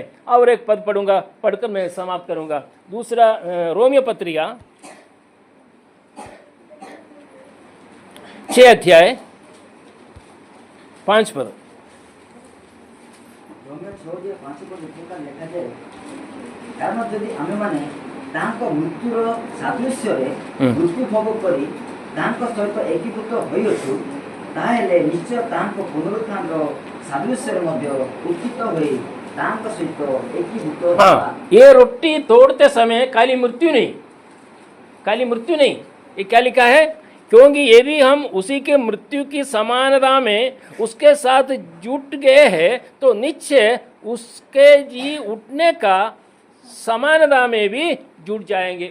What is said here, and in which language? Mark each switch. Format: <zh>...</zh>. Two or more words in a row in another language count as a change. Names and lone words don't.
<hi>और एक पद पढ़ूंगा, पढ़कर मैं समाप्त करूंगा। दूसरा रोमियो पत्रिका 6 अध्याय 5 पद।</hi> <or>କାରଣ ଯଦି ଆମେ ମାନେ ତାଙ୍କ ମୃତ୍ୟୁର ସାଦୃଶ୍ୟ ରେ ମୃତ୍ୟୁ ଭୋଗ କରି ତାଙ୍କ ସହିତ ଏକୀଭୂତ ହୋଇଅଛୁ ତାହେଲେ ନିଶ୍ଚୟ ତାଙ୍କ ପୁନରୁତ୍ଥାନର ସାଦୃଶ୍ୟରେ ମଧ୍ୟ ଉତ୍ଥିତ ହୋଇ ତାଙ୍କ ସହିତ ଏକୀଭୂତ ହେବା।</or> <hi>हाँ, ये रोटी तोड़ते समय काली मृत्यु नहीं, काली मृत्यु नहीं, ये क्या लिखा है? क्योंकि ये भी हम उसी के मृत्यु की समानता में उसके साथ जुट गए हैं तो निश्चय उसके जी उठने का समानता में भी जुट जाएंगे।</hi>